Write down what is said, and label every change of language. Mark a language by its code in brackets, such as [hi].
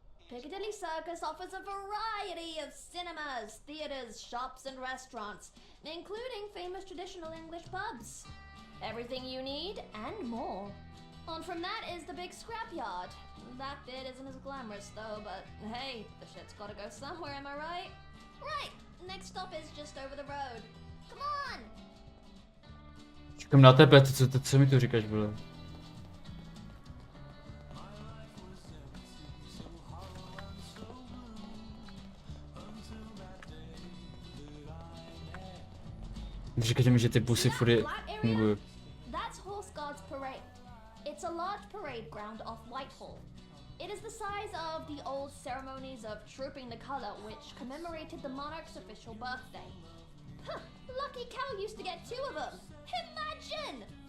[en] Piccadilly Circus offers a variety of cinemas, theatres, shops and restaurants, including famous traditional English pubs. Everything you need and more. On from that is the big scrapyard. That bit isn't as glamorous though, but hey, the shit's gotta go somewhere, am I right? Right, next stop is just over the road. Come on! [cs] Čekám na tebe, co mi tu říkáš, vole? Říkáte mi, že ty busy furt fungují. [en] That's Horse Guards Parade. It's a large parade ground off Whitehall. It is the size of the old ceremonies of trooping the colour, which commemorated the monarch's official birthday. Huh, lucky cow used to get 2 of them. Imagine!